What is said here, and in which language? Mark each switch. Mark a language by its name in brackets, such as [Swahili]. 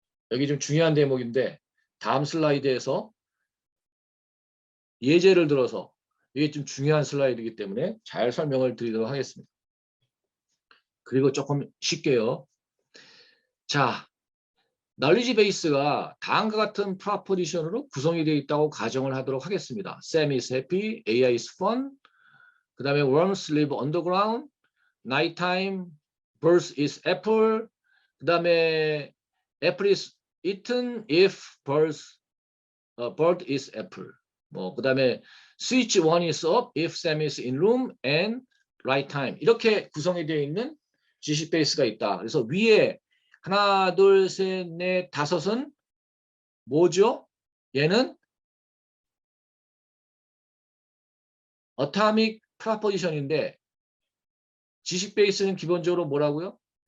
[Korean] 여기 좀 중요한 대목인데 다음 슬라이드에서 예제를 들어서 이게 좀 중요한 슬라이드이기 때문에 잘 설명을 드리도록 하겠습니다. 그리고 조금 쉽게요. 자, 널리지 베이스가 다음과 같은 프로포지션으로 구성이 되어 있다고 가정을 하도록 하겠습니다. [English] Sam is happy, AI is fun, [Korean] 그 다음에 [English] worms live underground, nighttime, birds is apple, 그 다음에 apple is eaten if bird is apple. [Korean] 뭐, 그 다음에 [English] switch one is up if Sam is in room and right time. [Korean] 이렇게 구성이 되어 있는 지식 베이스가 있다. 그래서 위에 하나, 둘, 셋, 넷, 다섯은 뭐죠? 얘는 어타믹 프로포지션인데 지식 베이스는 기본적으로 뭐라고요?